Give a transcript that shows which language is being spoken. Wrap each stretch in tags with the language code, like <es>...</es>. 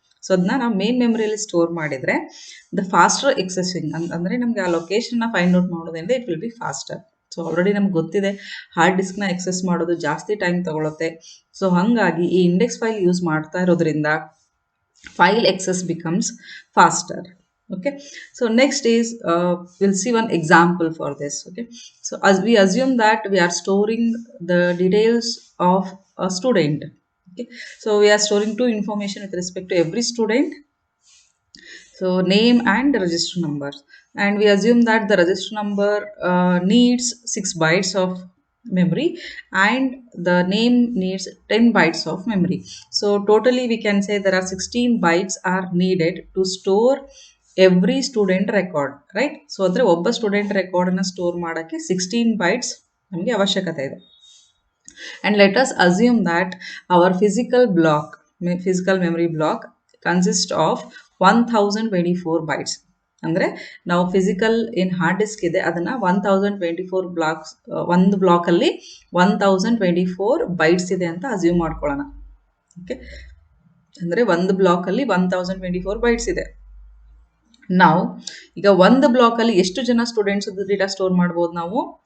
<kn>So ಅದನ್ನ ನಾವು main ಮೆಮ್ರಿಯಲ್ಲಿ store ಮಾಡಿದರೆ ದ ಫಾಸ್ಟರ್ ಎಕ್ಸೆಸಿಂಗ್ ಅಂದರೆ ನಮಗೆ ಆ ಲೊಕೇಶನ್ನ ಫೈಂಡ್ ಔಟ್ ಮಾಡೋದ್ರಿಂದ</kn> <en>It will be faster.</en> <kn>So already ನಮ್ಗೆ ಗೊತ್ತಿದೆ ಹಾರ್ಡ್ ಡಿಸ್ಕ್ನ ಎಕ್ಸೆಸ್ ಮಾಡೋದು ಜಾಸ್ತಿ ಟೈಮ್ ತಗೊಳುತ್ತೆ. ಸೊ ಹಾಗಾಗಿ ಈ ಇಂಡೆಕ್ಸ್ ಫೈಲ್ ಯೂಸ್ ಮಾಡ್ತಾ ಇರೋದ್ರಿಂದ file excess becomes faster.</kn> <en>Okay, so next is we'll see one example for this. Okay, so as we assume that we are storing the details of a student. Okay, so we are storing two information with respect to every student, so name and register number, and we assume that the register number needs 6 bytes of memory and the name needs 10 bytes of memory. So totally we can say there are 16 bytes are needed to store every student record, right?</en> <kn>So ಅಂದ್ರೆ ಒಬ್ಬ student record ಅನ್ನು store ಮಾಡಕ್ಕೆ 16 bytes ನಮಗೆ ಅವಶ್ಯಕತೆ ಇದೆ.</kn> <en>And let us assume that our physical memory block consists of 1024 bytes.</en> <kn>ಅಂದರೆ ನಾವು physical ಏನು ಹಾರ್ಡ್ ಡಿಸ್ಕ್ ಇದೆ ಅದನ್ನು 1024 ಬ್ಲಾಕ್ಸ್, ಒಂದು ಬ್ಲಾಕಲ್ಲಿ 1024 ಬೈಟ್ಸ್ ಇದೆ ಅಂತ ಅಸ್ಯೂಮ್ ಮಾಡ್ಕೊಳ್ಳೋಣ. ಓಕೆ, ಅಂದರೆ ಒಂದು ಬ್ಲಾಕಲ್ಲಿ 1024 ಬೈಟ್ಸ್ ಇದೆ. ನಾವು ಈಗ ಒಂದು ಬ್ಲಾಕಲ್ಲಿ ಎಷ್ಟು ಜನ ಸ್ಟೂಡೆಂಟ್ಸ್ ಡೇಟಾ ಸ್ಟೋರ್ ಮಾಡ್ಬೋದು ನಾವು?</kn>